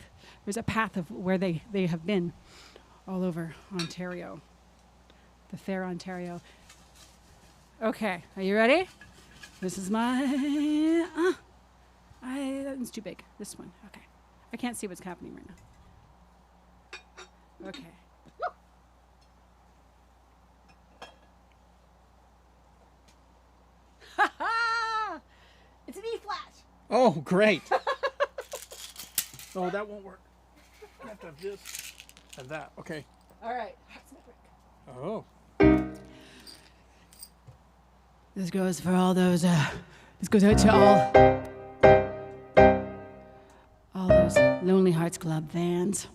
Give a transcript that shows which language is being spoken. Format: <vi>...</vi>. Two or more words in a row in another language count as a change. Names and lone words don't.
<en>There's a path of where they have been all over Ontario. The fair Ontario. Okay, are you ready? This is my it's too big. This one. Okay. I can't see what's happening right now. Okay. Ha ha! It's an E flat. Oh, great. Oh, that won't work. I have to have this and that. Okay. All right. Oh. This goes for all those. This goes out to all those Lonely Hearts Club fans.</en>